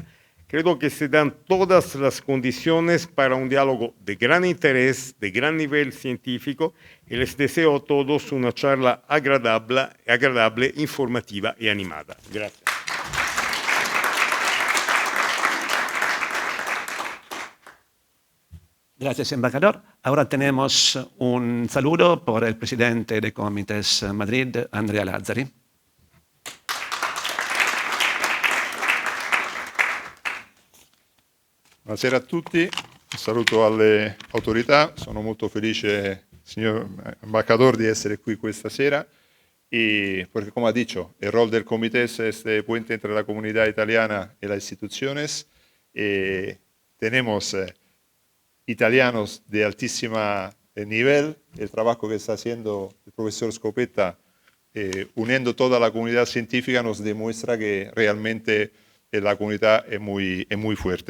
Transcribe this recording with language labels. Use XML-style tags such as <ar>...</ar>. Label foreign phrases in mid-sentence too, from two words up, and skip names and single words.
<es>Creo que se dan todas las condiciones para un diálogo de gran interés, de gran nivel científico, y les deseo a todos una charla agradable, informativa y animada. Gracias. Gracias, embajador. Ahora tenemos un saludo por el presidente de Comites Madrid, Andrea Lazzari.</es> <it>Buonasera a tutti, un saluto alle autorità, sono molto felice, signor embajador, di essere qui questa sera</it> <es>y porque, como ha dicho, el rol del comité es este puente entre la comunidad italiana y las instituciones. Tenemos italianos de altísimo nivel, el trabajo que está haciendo el profesor Scopetta uniendo toda la comunidad científica nos demuestra que realmente la comunidad es muy fuerte.</es>